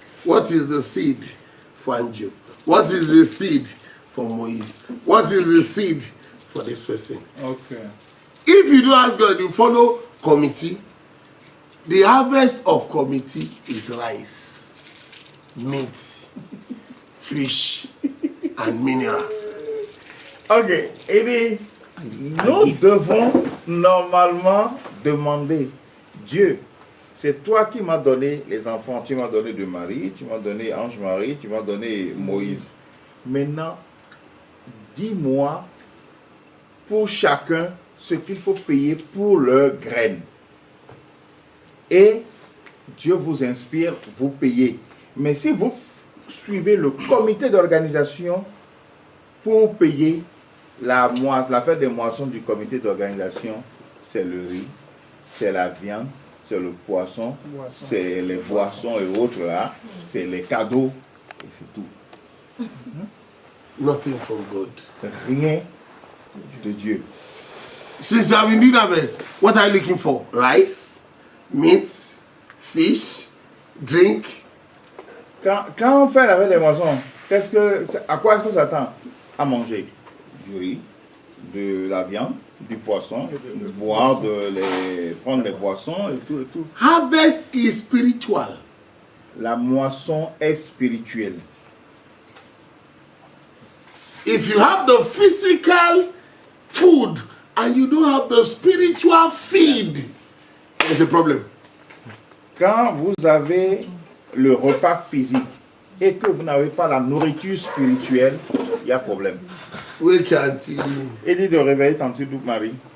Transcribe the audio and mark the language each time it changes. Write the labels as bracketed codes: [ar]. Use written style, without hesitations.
[en] What is the seed for Anjo? What is the seed for Moise? What is the seed for this person? Okay. If you don't ask God, you follow committee. The harvest of committee is rice, meat, fish, and mineral. [fr] Ok, et bien, nous devons normalement demander, Dieu, c'est toi qui m'as donné les enfants, tu m'as donné de Marie, tu m'as donné Ange-Marie, tu m'as donné Moïse. Maintenant, dis-moi pour chacun ce qu'il faut payer pour leurs graines. Et Dieu vous inspire, vous payez. Mais si vous suivez le comité d'organisation pour payer la fête des moissons du comité d'organisation, c'est le riz, c'est la viande, c'est le poisson, c'est les boissons et autres là, c'est les cadeaux, et c'est tout. [en] Nothing from God. [fr] Rien de Dieu. [en] Since you have been doing harvest, what are you looking for? Rice, meat, fish, drink. [fr] Quand on fait la fête des moissons, à quoi est-ce qu'on s'attend? À manger du riz, de la viande, du poisson, boire, prendre les boissons et tout et tout. [en] Harvest is spiritual. [fr] La moisson est spirituelle. [en] If you have the physical food and you don't have the spiritual feed, there's a problem. [fr] Quand vous avez le repas physique et que vous n'avez pas la nourriture spirituelle, il y a problème. Oui, Kanti. Il dit de réveiller Tante Douk Marie.